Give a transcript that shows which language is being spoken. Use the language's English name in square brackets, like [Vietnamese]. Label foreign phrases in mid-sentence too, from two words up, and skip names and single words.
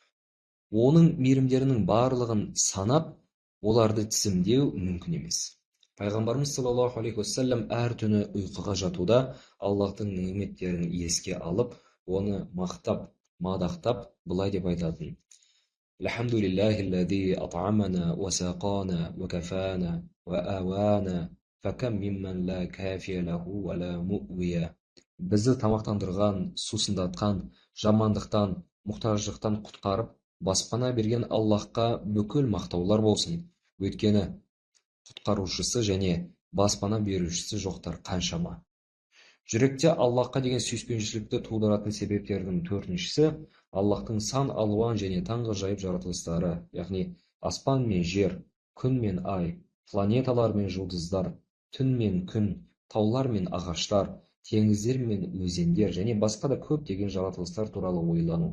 [Kazakh] Оның мейірімдерінің барлығын санап, оларды тізімдеу мүмкін емес. Пайғамбарымыз [Arabic] صلى الله عليه وسلم [Kazakh] әр түні ұйқыға жатуда Аллахтың неметтерін еске алып, оны мақтап, мадақтап, былай деп айтатын: [Arabic] الحمد لله الذي أطعمنا وسقانا وكفانا وآوانا فكم ممن لا كافي له ولا مؤوي. [Kazakh] Бізді тамақтандырған, сусындатқан, жамандықтан, мұқтаждықтан құтқарып, баспана берген Аллахқа бүкіл мақтаулар болсын. Өйткені құтқарушысы және баспана берушісі жоқтар қаншама. Жүректе Аллахқа деген сүйіспеншілікті тудыратын себептердің төртіншісі Аллахтың сан алуан және таңғажайып жаратылыстары, яғни аспан мен жер, күн мен ай, планеталар мен жұлдыздар, түн мен күн, таулар мен ағаштар, теңіздер мен өзендер және басқа да көптеген жаратылыстар туралы ойлану.